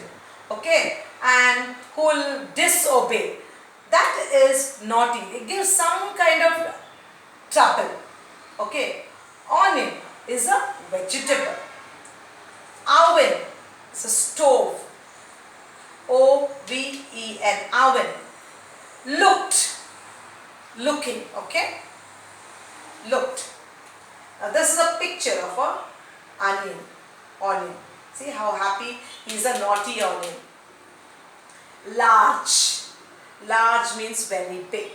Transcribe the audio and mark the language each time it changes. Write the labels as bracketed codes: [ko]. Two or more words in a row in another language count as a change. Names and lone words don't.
[en] Okay, and who will disobey. That is naughty. It gives some kind of trouble. Okay, onion is a vegetable. Oven is a stove. O-V-E-N, oven. Looking, okay? Looked. Now this is a picture of a onion. See how happy he is, a naughty onion. Large means very big.